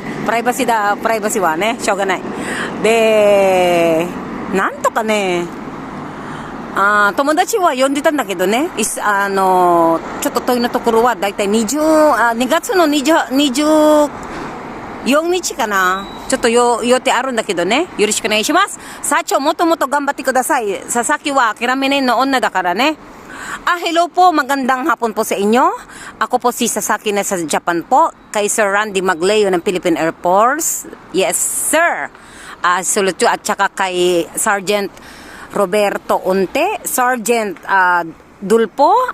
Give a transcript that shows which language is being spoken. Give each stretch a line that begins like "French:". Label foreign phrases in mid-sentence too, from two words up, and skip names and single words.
Japanese: プライバシーはね、しょうがない。で、なんとかね、友達は呼んでたんだけどね、ちょっと遠いのところはだいたい2月の24日かな。ちょっと予定あるんだけどね。よろしくお願いします。社長、もっともっと頑張ってください。佐々木は諦めないの女だからね。Hello po.
Filipino: Magandang hapon po sa inyo. Ako po si Sasaki na sa Japan po. Kay Sir Randy Magleo ng Philippine Air Force. Yes, sir. Sulut at saka kay Sergeant Roberto Unte. Sergeant Dulpo.